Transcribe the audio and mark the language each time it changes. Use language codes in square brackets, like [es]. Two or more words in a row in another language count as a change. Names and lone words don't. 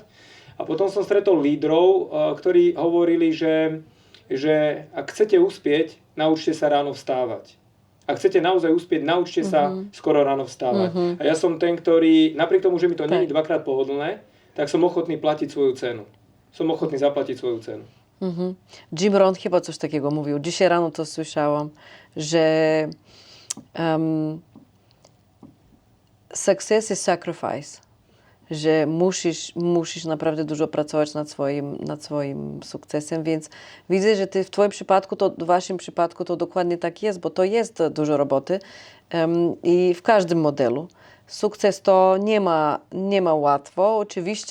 [sk] A potom som stretol lídrov, ktorí hovorili, že ak chcete uspieť, naučte sa ráno vstávať. Ak chcete naozaj uspieť, naučte sa skoro ráno vstávať. A ja som ten, ktorý, napriek tomu, že mi to nie je dvakrát pohodlné, tak som ochotný platiť svoju cenu. Som ochotný zaplatiť svoju cenu. [pl] Jim Rohn chyba coś takiego mówił. Dzisiaj rano to słyszałam, że [en] success is sacrifice. [pl] Że musisz naprawdę dużo pracować nad swoim sukcesem, więc widzę, że w Twoim przypadku, w Waszym przypadku to dokładnie tak jest, bo to jest dużo roboty i w każdym modelu. Sukces to nie ma łatwo.